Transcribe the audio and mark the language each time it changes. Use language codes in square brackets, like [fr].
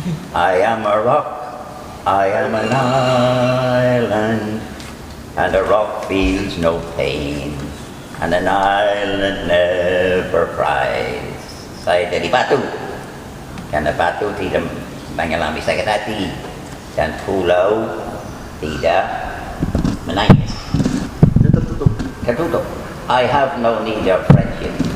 [en] I am a rock, I am an island, and a rock feels no pain, and an island never cries. [id] Saya jadi batu, karena batu tidak mengalami sakit hati, dan pulau tidak menangis. Dia tertutup. Tertutup. [en] I have no need of friendship.